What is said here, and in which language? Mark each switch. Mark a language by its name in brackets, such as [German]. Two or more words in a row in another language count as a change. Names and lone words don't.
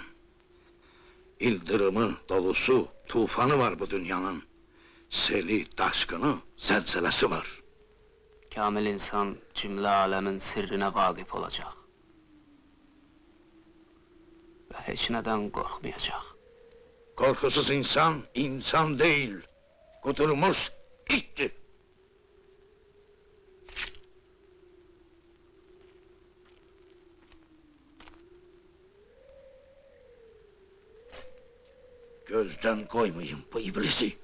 [Azerbaijani] İldırımı, dolusu, tufanı var bu dünyanın. Seli, daşqını, zəlzələsi var. Kamil insan cümlə aləmin sirrinə vaqif olacaq. Və heç nədən qorxmayacaq. [Turkish] Korkusuz insan, insan değil. Kudurmuş ittir. Gözden koymayın bu iblisi.